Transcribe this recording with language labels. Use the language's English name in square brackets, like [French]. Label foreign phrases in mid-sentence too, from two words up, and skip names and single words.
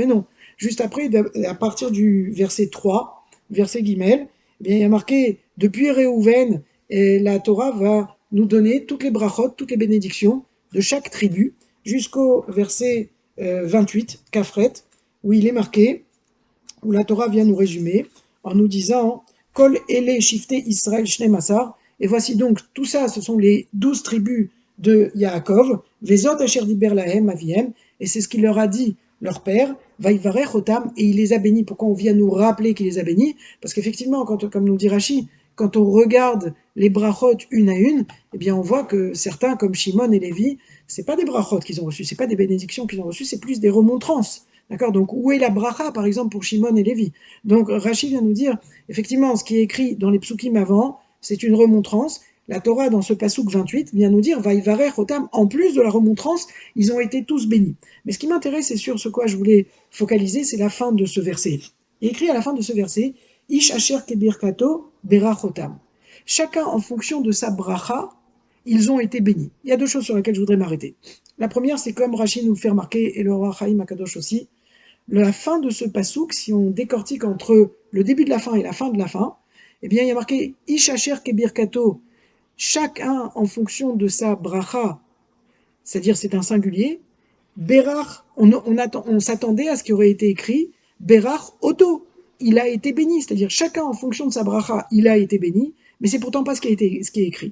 [French] Ben non, juste après, à partir du verset 3, verset Guimel, eh bien, il y a marqué « Depuis Réhouven », et la Torah va nous donner toutes les brachot, toutes les bénédictions de chaque tribu, jusqu'au verset 28, Kafret, où il est marqué, où la Torah vient nous résumer, en nous disant [Hebrew] כל אלה שבטי ישראל שנים עשר, [French] et voici donc tout ça, ce sont les 12 tribus de Yaakov, [Hebrew] וזאת אשר דבר להם אביהם, [French] et c'est ce qu'il leur a dit leur père, [Hebrew] ויברך אותם, [French] et il les a bénis. Pourquoi on vient nous rappeler qu'il les a bénis? Parce qu'effectivement, comme nous dit Rashi, quand on regarde les brachot une à une, eh bien on voit que certains, comme Shimon et Lévi, c'est pas des brachot qu'ils ont reçus, c'est pas des bénédictions qu'ils ont reçues, c'est plus des remontrances. D'accord? Donc, où est la bracha, par exemple, pour Shimon et Lévi? Donc, Rashi vient nous dire, effectivement, ce qui est écrit dans les psukim avant, c'est une remontrance. La Torah, dans ce pasouk 28, vient nous dire, [Hebrew] ויברך אותם, [French] en plus de la remontrance, ils ont été tous bénis. Mais ce qui m'intéresse, et sur ce quoi je voulais focaliser, c'est la fin de ce verset. Il est écrit à la fin de ce verset, [Hebrew] איש אשר כברכתו ברך אותם. [French] Chacun, en fonction de sa bracha, ils ont été bénis. Il y a deux choses sur lesquelles je voudrais m'arrêter. La première, c'est comme Rashi nous le fait remarquer, et le Or HaChaim Akadosh aussi, la fin de ce pasouk, si on décortique entre le début de la fin et la fin de la fin, eh bien, il y a marqué [Hebrew] איש אשר כברכתו, [French] chacun en fonction de sa bracha, c'est-à-dire c'est un singulier. Berach, on s'attendait à ce qui aurait été écrit [Hebrew] ברך אותו, [French] il a été béni, c'est-à-dire chacun en fonction de sa bracha, il a été béni, mais c'est pourtant pas ce qui est écrit.